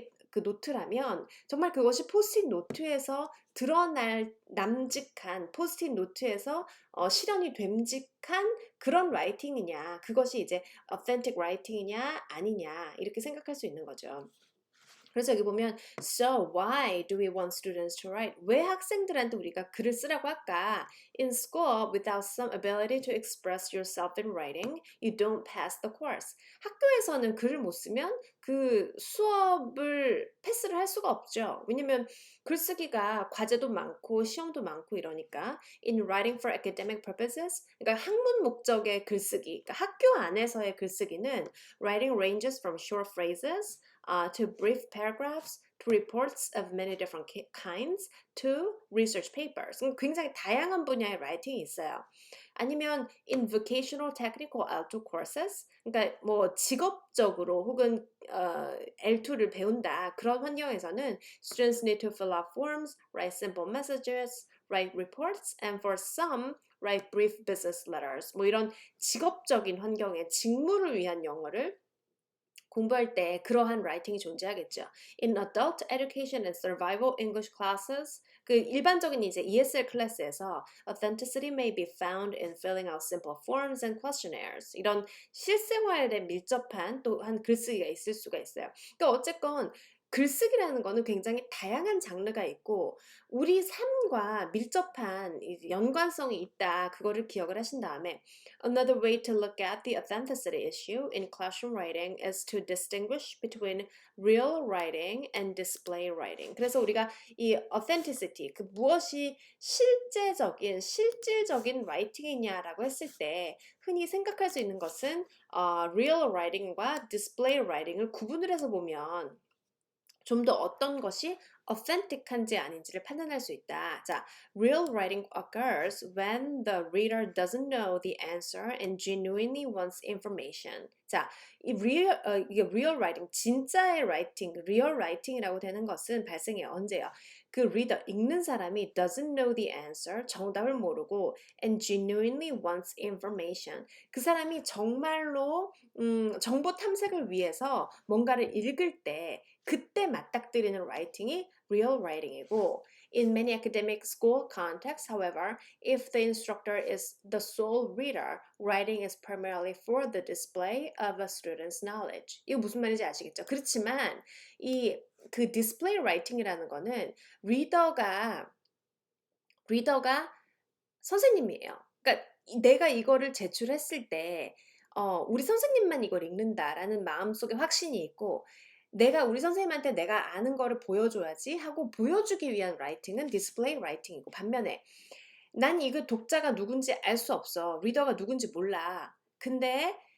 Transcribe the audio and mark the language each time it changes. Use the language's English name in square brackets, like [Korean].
[Korean] 그 노트라면 정말 그것이 포스트잇 노트에서 드러날 남직한 포스트잇 노트에서 실현이 됨직한 그런 라이팅이냐, 그것이 이제 authentic 라이팅이냐 아니냐 이렇게 생각할 수 있는 거죠. 그래서 여기 보면 [English] So why do we want students to write? [Korean] 왜 학생들한테 우리가 글을 쓰라고 할까? [English] In school, without some ability to express yourself in writing, you don't pass the course. [Korean] 학교에서는 글을 못 쓰면 그 수업을 패스를 할 수가 없죠. 왜냐면 글쓰기가 과제도 많고 시험도 많고 이러니까 [English] In writing for academic purposes, [Korean] 그러니까 학문 목적의 글쓰기, 그러니까 학교 안에서의 글쓰기는 [English] writing ranges from short phrases to brief paragraphs, to reports of many different kinds, to research papers. [Korean] 굉장히 다양한 분야의 라이팅이 있어요. [English] 아니면 in vocational technical L2 courses, [Korean] 그러니까 뭐 직업적으로 혹은 L2를 배운다 그런 환경에서는 [English] students need to fill out forms, write simple messages, write reports, and for some write brief business letters. [Korean] 뭐 이런 직업적인 환경에 직무를 위한 영어를 공부할 때 그러한 라이팅이 존재하겠죠. [English] In adult education and survival English classes, [Korean] 그 일반적인 이제 ESL 클래스에서 [English] authenticity may be found in filling out simple forms and questionnaires. [Korean] 이런 실생활에 밀접한 또한 글쓰기가 있을 수가 있어요. 그러니까 어쨌건 글쓰기라는 거는 굉장히 다양한 장르가 있고 우리 삶과 밀접한 연관성이 있다. 그거를 기억을 하신 다음에 [English] Another way to look at the authenticity issue in classroom writing is to distinguish between real writing and display writing. [Korean] 그래서 우리가 이 authenticity, 그 무엇이 실질적인 writing이냐라고 했을 때 흔히 생각할 수 있는 것은 real writing과 display writing을 구분을 해서 보면 좀 더 어떤 것이 authentic한지 아닌지를 판단할 수 있다. [English] 자, real writing occurs when the reader doesn't know the answer and genuinely wants information. [Korean] 자, 이게 real writing, 진짜의 writing, real writing이라고 되는 것은 발생해요. 언제요? [English] 그 reader, [Korean] 읽는 사람이 [English] doesn't know the answer, [Korean] 정답을 모르고 [English] and genuinely wants information. [Korean] 그 사람이 정말로 정보 탐색을 위해서 뭔가를 읽을 때 그때 맞닥뜨리는 writing이 real writing이고 [English] in many academic school contexts, however, if the instructor is the sole reader, writing is primarily for the display of a student's knowledge. [Korean] 이거 무슨 말인지 아시겠죠? 그렇지만 이 그 display writing이라는 거는 리더가 선생님이에요. 그러니까 내가 이거를 제출했을 때 우리 선생님만 이걸 읽는다라는 마음속에 확신이 있고 내가 우리 선생님한테 내가 아는 거를 보여줘야지 하고 보여주기 위한 라이팅은 디스플레이 라이팅이고 반면에 난 이거 독자가 누군지 알 수 없어. 리더가 누군지 몰라. 근데